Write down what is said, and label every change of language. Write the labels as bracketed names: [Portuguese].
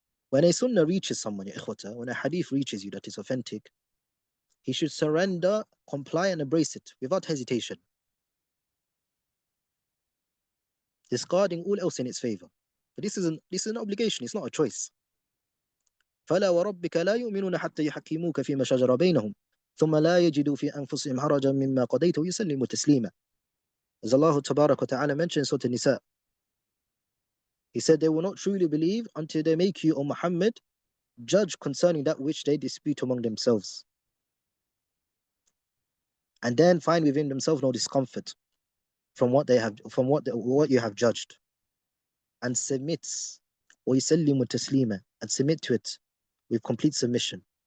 [English] When a Sunnah reaches someone, ya ikhwata, when a hadith reaches you that is authentic, he should surrender, comply, and embrace it without hesitation, discarding all else in its favor. But this is an obligation, it's not a choice. [Arabic] فلا وربك لا يؤمنون حتى يحكموك فيما شجر بينهم ثم لا يجدوا في أنفسهم حرجا مما قضيت ويسلموا تسليما. [English] As Allah Tabarak wa Ta'ala mentioned in Surah An-Nisa, He said they will not truly believe until they make you, O Muhammad, judge concerning that which they dispute among themselves, and then find within themselves no discomfort from what you have judged, and submits, [Arabic] وَيُسَلِّمُ تَسْلِيمًا, [English] and submit to it with complete submission.